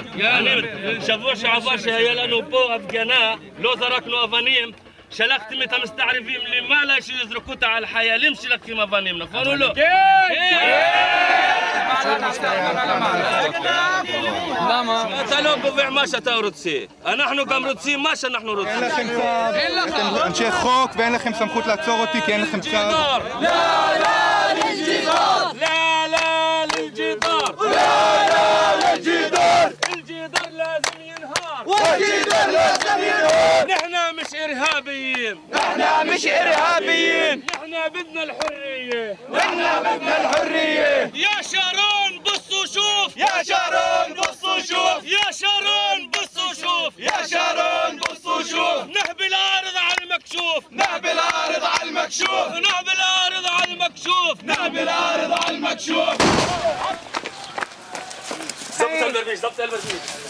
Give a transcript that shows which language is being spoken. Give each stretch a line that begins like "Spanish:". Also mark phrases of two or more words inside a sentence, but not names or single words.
Hebrew: שבוע שעבר שהיה לנו פה הפגנה, לא זרקנו אבנים, שלחתם את המסתערבים למעלה שיזרקו אותה על חיילים שלקחים אבנים, נכון או לא? כן! למה? אתה לא קובע מה שאתה רוצה. אנחנו גם רוצים מה שאנחנו רוצים. אין לכם צו. אתם אנשי חוק ואין לכם סמכות לעצור אותי כי אין לכם צו.
Arabic: الجدار لازم ينهار والجدار لازم ينهار نحن مش إرهابيين نحن بدنا الحرية يا شارون بصوا شوف نهب الأرض على المكشوف ضبط البرميل